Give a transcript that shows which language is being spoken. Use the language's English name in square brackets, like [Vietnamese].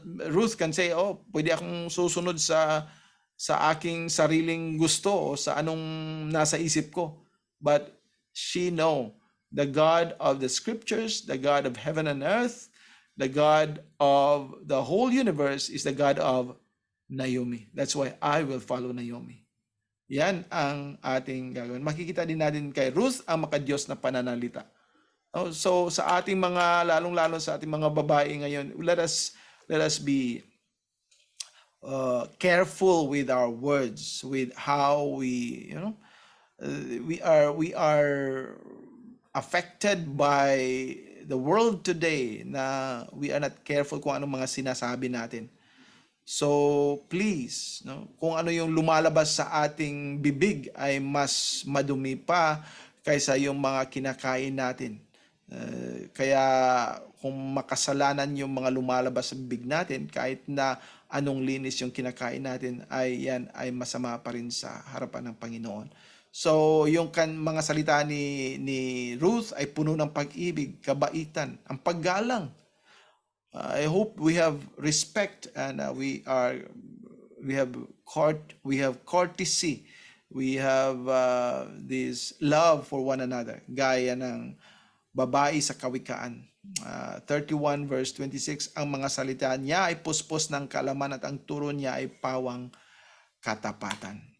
[English] Ruth can say, [Filipino] pwede akong susunod sa aking sariling gusto o sa anong nasa isip ko. [English] But she know the God of the Scriptures, the God of heaven and earth, The God of the whole universe is the God of Naomi. That's why I will follow Naomi. [Filipino] Yan ang ating gagawin. Makikita din natin kay Ruth ang makadiyos na pananalita. [English] So [Filipino] sa ating mga, lalong-lalo sa ating mga babae ngayon, [English] let us be careful with our words, with how we, we are affected by the world today, na we are not careful [Filipino] kung anong mga sinasabi natin. So please, kung ano yung lumalabas sa ating bibig ay mas madumi pa kaysa yung mga kinakain natin. Kaya kung makasalanan yung mga lumalabas sa bibig natin, kahit na anong linis yung kinakain natin, ay yan ay masama pa rin sa harapan ng Panginoon. So yung mga salita ni Ruth ay puno ng pag-ibig, kabaitan, ang paggalang. [English] I hope we have respect, and we have courtesy, we have this love for one another, [Filipino] gaya ng babae sa Kawikaan 31 verse 26. Ang mga salita niya ay puspos ng kaalaman at ang turo niya ay pawang katapatan.